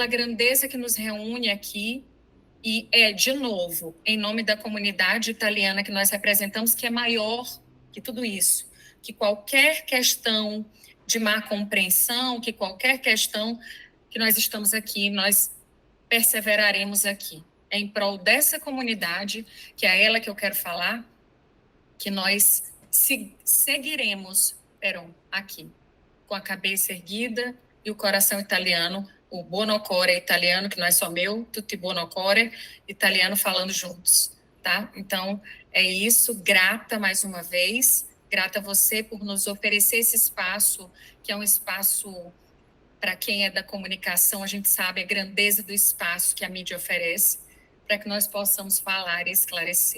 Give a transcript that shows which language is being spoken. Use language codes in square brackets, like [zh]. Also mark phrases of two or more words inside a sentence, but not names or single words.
[pt] grandeza que nos reúne aqui, e de novo, em nome da comunidade italiana que nós representamos, que é maior que tudo isso, que qualquer questão de má compreensão, que qualquer questão que nós estamos aqui, nós perseveraremos aqui, em prol dessa comunidade, que é a ela que eu quero falar, que nós seguiremos, Peron, aqui. com a cabeça erguida e o coração italiano, o [it] buon cuore italiano, [pt] que não é só meu, [it] tutti buon cuore italiano [pt] falando juntos, tá? Então, é isso, grata mais uma vez, grata a você por nos oferecer esse espaço, que é um espaço, para quem é da comunicação, a gente sabe a grandeza do espaço que a mídia oferece, para que nós possamos falar e esclarecer.